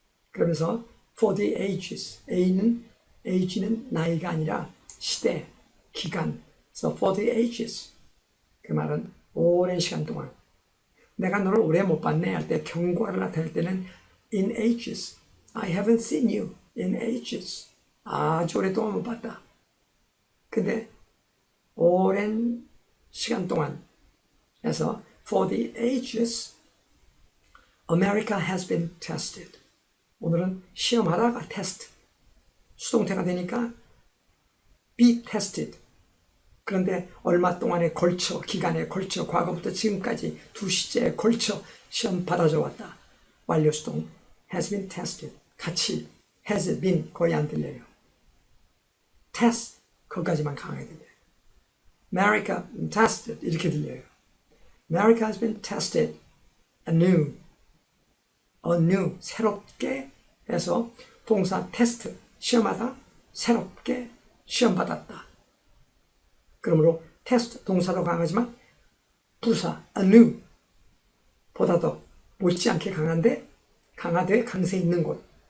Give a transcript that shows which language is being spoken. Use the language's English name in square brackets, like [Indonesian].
[Korean] 그러면서 [English] for the ages, [Korean] age는 나이가 아니라 시대, 기간. [English] So for the ages, [Korean] 그 말은 오랜 시간 동안 내가 너를 오래 못 봤네 할 때 경고를 나타낼 때는 [English] in ages, I haven't seen you in ages. [Korean] 아주 오랫동안 못 봤다. 근데 오랜 시간 동안 해서 [English] for the ages, America has been tested. [Korean] 오늘은 시험하다가 테스트. 수동태가 되니까 be tested. 그런데 얼마 동안에 걸쳐, 기간에 걸쳐, 과거부터 지금까지 2시째에 걸쳐 시험 받아줘 왔다. 완료 수동 has been tested. 같이 has been 거의 안 들려요. test 거기까지만 강하게 들려요. [English] America tested [Korean] 이렇게 들려요. [English] America has been tested anew. [Korean] 새롭게 해서 동사 테스트 시험하다 새롭게 시험받았다. 그러므로 테스트 동사도 강하지만 부사 anew 보다 더 못지않게 강한데 강하되 강세 있는 곳.